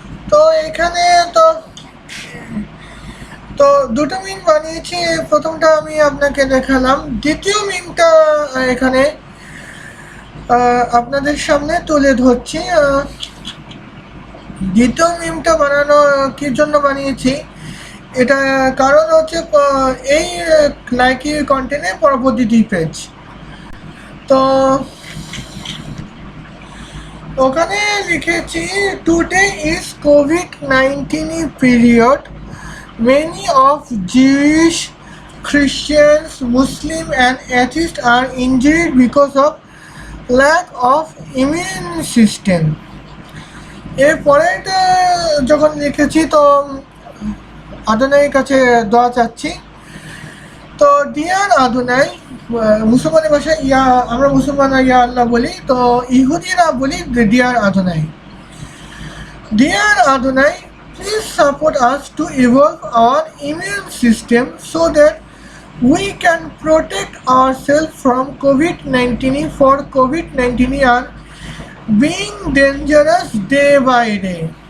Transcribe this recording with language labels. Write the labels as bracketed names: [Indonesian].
[Bangla] তো এখানে তো দুটো মিম বানিয়েছি, প্রথমটা আমি আপনাকে দেখালাম, দ্বিতীয় মিমটা এখানে আপনাদের সামনে তুলে ধরছি। দ্বিতীয় মিমটা বানানো কি জন্য বানিয়েছি, এটা কারণ হচ্ছে এই নাইকি কন্টেন্টে পরবর্তী 2 পেজ। তো ওখানে লিখেছি [English] Today is COVID-19 period, many of Jewish, Christians, Muslim and atheists are injured because of lack of immune system। [Bangla] এরপরে যখন লিখেছি তো আদনাইয়ের কাছে দোয়া চাচ্ছি। তো ডিয়ার আদনাই, মুসলমানের ভাষায় আমরা মুসলমানরা ইয়া আল্লাহ বলি, তো ইহুদিরা বলি deer আদনাই। [English] Dear Adonai, please support us to evolve our immune system so that we can protect ourselves from COVID-19, for COVID-19 are being dangerous day by day।